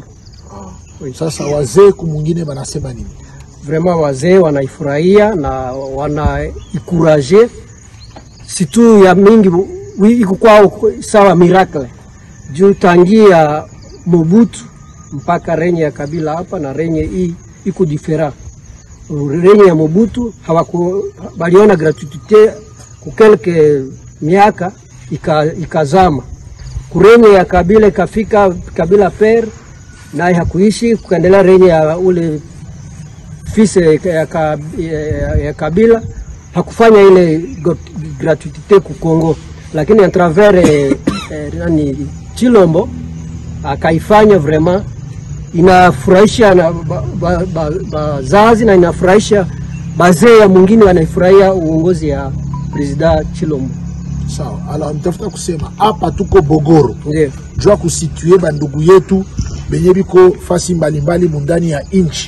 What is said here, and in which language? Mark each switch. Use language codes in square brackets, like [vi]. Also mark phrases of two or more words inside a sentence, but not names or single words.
[sw] Sasa wazee kumwingine wanasema nini? Vraiment wazee wanaifurahia na wanaikuraje situ ya mingi iko kwao sawa miracle juu tangia Mobutu mpaka renye ya Kabila hapa na renye hii iko different. Renye ya Mobutu baliona gratuite ku kelke miaka ikazama. Kurenye ya Kabila ikafika Kabila père naye hakuishi, kukaendelea renye ya ule fils ya Kabila hakufanya ile gratuite ku Kongo, lakini [fr] à travers [sw] Chilombo akaifanya. Vraiment inafurahisha na bazazi na inafurahisha bazee ya mwingine wanaifurahia uongozi ya president Chilombo. Sawa, alors nitafuta kusema hapa tuko Bogoro. Ndio. Jua kusitue bandugu yetu benye biko fasi mbalimbali mundani ya inchi.